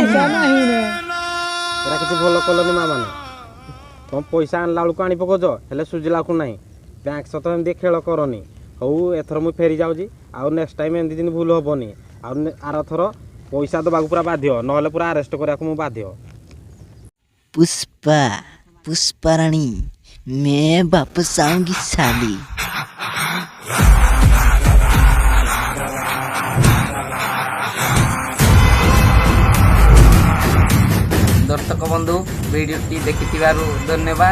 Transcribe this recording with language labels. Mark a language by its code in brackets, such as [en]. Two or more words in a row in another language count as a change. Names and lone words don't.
[or] ଏରା କିଛି ଭଲ କଲନି ମା ମାନେ ତମ ପଇସା ଆଣିଲା ବେଳକୁ ଆଣି ପକଉଛ ହେଲେ ସୁଝିଲାକୁ ନାହିଁ ବ୍ୟାଙ୍କ ସହିତ ଏମିତି ଖେଳ କରନି। ହଉ ଏଥର ମୁଁ ଫେରି ଯାଉଛି ଆଉ [en] next time [or] ଏମିତି ଦିନ ଭୁଲ ହବନି ଆଉ ଆରଥର ପଇସା ଦେବାକୁ ପୁରା ବାଧ୍ୟ ନହେଲେ ପୁରା ଆରେଷ୍ଟ କରିବାକୁ ମୁଁ ବାଧ୍ୟ। [hi] पुष्पा रानी मैं वापस आऊंगी साली। [or] ଦର୍ଶକ ବନ୍ଧୁ ଭିଡିଓଟି ଦେଖିଥିବାରୁ ଧନ୍ୟବାଦ।